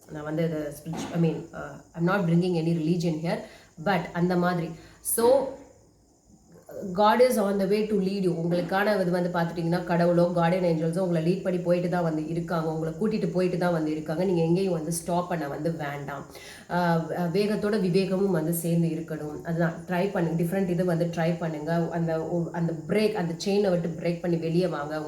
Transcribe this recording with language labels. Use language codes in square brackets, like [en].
[ta] நான் வந்து இது [en] I'm not bringing any religion here, but [ta] அந்த மாதிரி. [en] So God is on the way to lead you. [ta] உங்களுக்கான இது வந்து பார்த்துட்டிங்கன்னா கடவுளோ கார்டியன் ஏஞ்சல்ஸோ உங்களை லீட் பண்ணி போயிட்டு தான் வந்து இருக்காங்க. உங்களை கூட்டிகிட்டு போயிட்டு தான் வந்து இருக்காங்க. நீங்கள் எங்கேயும் வந்து ஸ்டாப் பண்ண வந்து வேண்டாம். வேகத்தோட விவேகமும் வந்து சேர்ந்து இருக்கணும். அதுதான் ட்ரை பண்ணுங்க. டிஃப்ரெண்ட் இது வந்து ட்ரை பண்ணுங்கள். அந்த செயினை விட்டு பிரேக் பண்ணி வெளியே வாங்க.